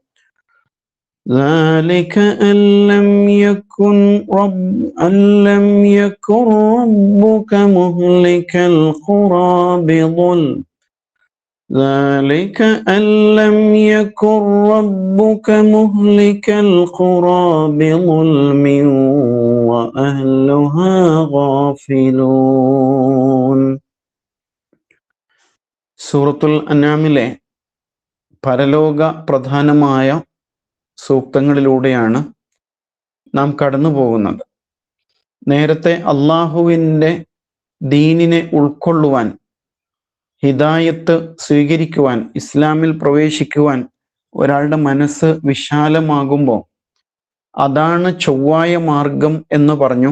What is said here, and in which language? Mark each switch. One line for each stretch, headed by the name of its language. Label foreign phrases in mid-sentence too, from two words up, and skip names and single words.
Arabic: ذلك أن لم يكن ربك مهلك القرى بظلم وأهلها غافلون.
Malayalam: സൂറത്തുൽ അൻആമിലെ പരലോക പ്രധാനമായ സൂക്തങ്ങളിലൂടെയാണ് നാം കടന്നു പോകുന്നത്. നേരത്തെ അള്ളാഹുവിൻ്റെ ദീനിനെ ഉൾക്കൊള്ളുവാൻ, ഹിദായത്ത് സ്വീകരിക്കുവാൻ, ഇസ്ലാമിൽ പ്രവേശിക്കുവാൻ ഒരാളുടെ മനസ്സ് വിശാലമാകുമ്പോൾ അതാണ് ചൊവ്വായ മാർഗം എന്ന് പറഞ്ഞു.